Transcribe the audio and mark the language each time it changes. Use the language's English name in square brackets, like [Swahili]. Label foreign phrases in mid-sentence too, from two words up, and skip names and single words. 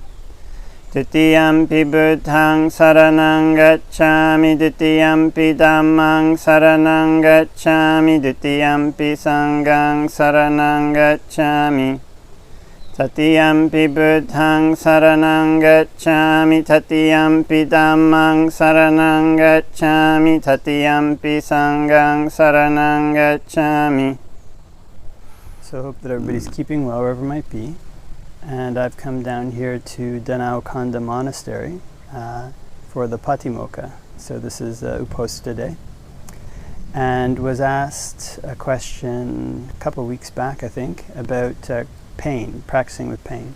[Pali] Titiyampi Buddhaṃ saranang gacchāmi, Titiyampi Dhammāṃ saranang gacchāmi, Titiyampi Sanghaṃ saranang gacchāmi. Tatiyampi Buddhaṃ saranang gacchāmi, Tatiyampi Dhammāṃ saranang gacchāmi, Tatiyampi Sanghaṃ saranang gacchāmi. [English] So I hope that everybody's keeping well wherever it might be. And I've come down here to Dhamma-Vinaya Monastery for the Patimokkha. So this is Uposatha Day. And was asked a question a couple of weeks back, I think, about pain, practicing with pain.